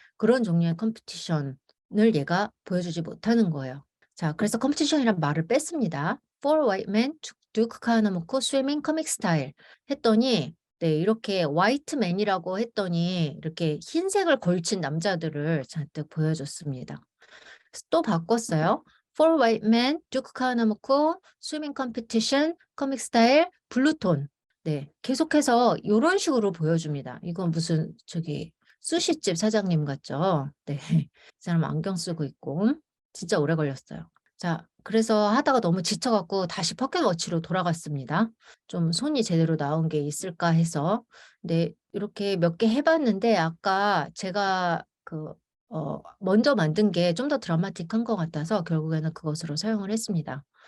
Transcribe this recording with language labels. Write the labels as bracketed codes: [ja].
[ko] 그런 종류의 컴피티션을 얘가 보여주지 못하는 거예요. 자, 그래서 컴피티션이란 말을 뺐습니다. [en] Four white men [ko] 둑 하나 먹고 [en] swimming comic style [ko] 했더니 네, 이렇게 화이트맨이라고 했더니 이렇게 흰색을 걸친 남자들을 잔뜩 보여줬습니다. 또 바꿨어요. [en] Four white men, 듀크 하나 먹고 swimming competition, comic style, 블루톤. [ko] 네, 계속해서 이런 식으로 보여줍니다. 이건 무슨 저기 수시집 사장님 같죠? 네, 이 사람 안경 쓰고 있고 진짜 오래 걸렸어요. 자, 그래서 하다가 너무 지쳐갖고 다시 포켓워치로 돌아갔습니다. 좀 손이 제대로 나온 게 있을까 해서. 네, 이렇게 몇 개 해봤는데 아까 제가 먼저 만든 게 좀 더 드라마틱한 것 같아서 결국에는 그것으로 사용을 했습니다.